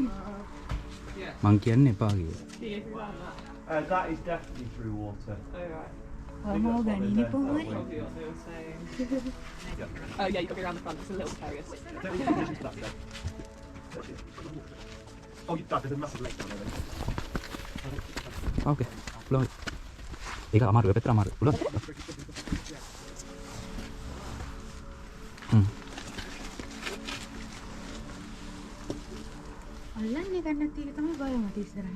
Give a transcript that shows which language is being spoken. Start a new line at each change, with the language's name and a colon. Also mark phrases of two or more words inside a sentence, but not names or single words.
Sinhala: මං කියන්නේ එපා කියලා.
English: That is definitely through water. ආමෝ ගණිනේ පොමරි. Oh yeah, you've got to go around the front. It's a little precarious. Oh, there's a massive lake down there.
Sinhala: Okay. පුළුවන්. ඒක අමාරුයි පැත්තට අමාරුයි. පුළුවන්. තැන නැති එක තමයි බය මට ඉස්සරහින්.